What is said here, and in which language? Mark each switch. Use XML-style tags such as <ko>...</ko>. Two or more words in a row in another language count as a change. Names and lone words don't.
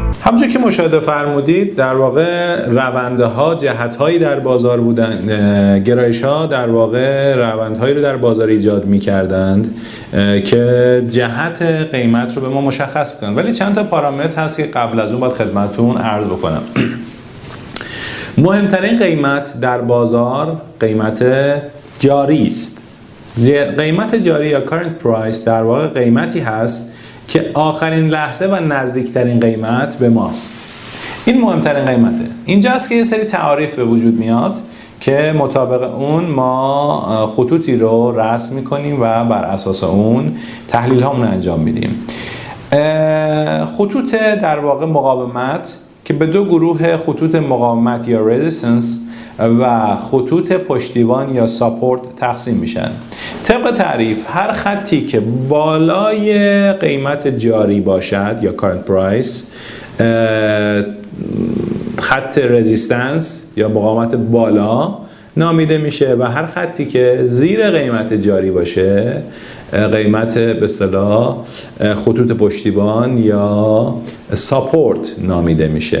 <fa>همونجور که مشاهده فرمودید در واقع روندها جهت‌هایی در بازار بودن، گرایش‌ها در واقع روندهایی رو در بازار ایجاد می‌کردند که جهت قیمت رو به ما مشخص کنند. ولی چند تا پارامتر هست که قبل از اون باید خدمتتون عرض بکنم. مهمترین قیمت در بازار قیمت جاری است. قیمت جاری یا</fa> <en>current price</en> <fa>در واقع قیمتی هست که آخرین لحظه و نزدیکترین قیمت به ماست. این مهمترین قیمته. اینجا است که یه سری تعاریف به وجود میاد که مطابق اون ما خطوطی رو رسم میکنیم و بر اساس اون تحلیل هامون انجام میدیم. خطوط در واقع مقاومت که به دو گروه خطوط مقاومت یا resistance و خطوط پشتیبان یا ساپورت تقسیم میشن. طبق تعریف هر خطی که بالای قیمت جاری باشد یا</fa> <en>current price</en> <fa>خط رزیستنس یا مقاومت بالا نامیده میشه و هر خطی که زیر قیمت جاری باشه قیمت به اصطلاح خطوط پشتیبان یا ساپورت نامیده میشه.</fa>